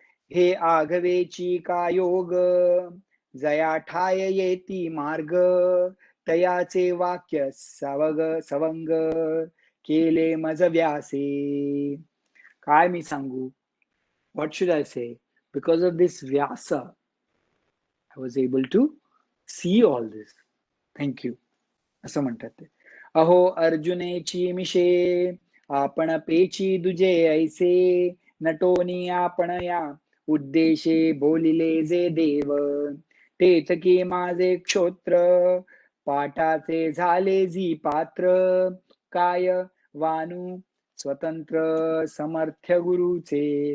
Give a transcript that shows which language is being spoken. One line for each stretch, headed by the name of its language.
Marathi: हे आघवेची का योग जया ठाय येती मार्ग तयाचे वाक्य सवंग केले मज व्यासे. काय मी सांगू,
English: what should I say? Because of this Vyasa, I was able to see all this. Thank you.
Marathi: असं म्हणतात ते. अहो अर्जुनेची मिशे आपण पेची दुजे ऐसे नटोनी आपण या उद्देशे बोलिले जे देव तेच की माझे क्षोत्र पाठाचे झाले जी पात्र काय वानू स्वतंत्र समर्थ्य गुरुचे.